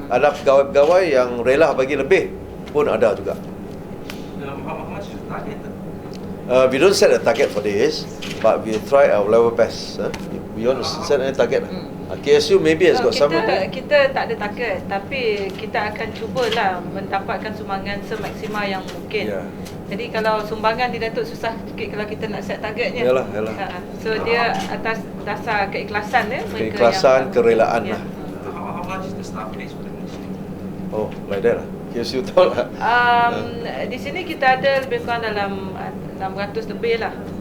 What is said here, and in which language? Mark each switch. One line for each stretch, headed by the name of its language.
Malay: Ada pegawai-pegawai yang rela bagi lebih pun ada juga.
English: How much is the target? We don't set a target for this, but we try our level best. We want to set a target. KSU maybe has got some.
Malay: Kita tak ada target, tapi kita akan cubalah mendapatkan sumbangan semaksimal yang mungkin.
English: Yeah.
Malay: Jadi kalau sumbangan di Datuk susah sikit kalau kita nak set targetnya. Yalah. So dia atas dasar keikhlasan Keikhlasan, kerelaan lah.
English: How much is the staff base for the ministry? Oh, like that lah. KSU tahu lah.
Malay: Di sini kita ada lebih kurang dalam 600 lebih lah.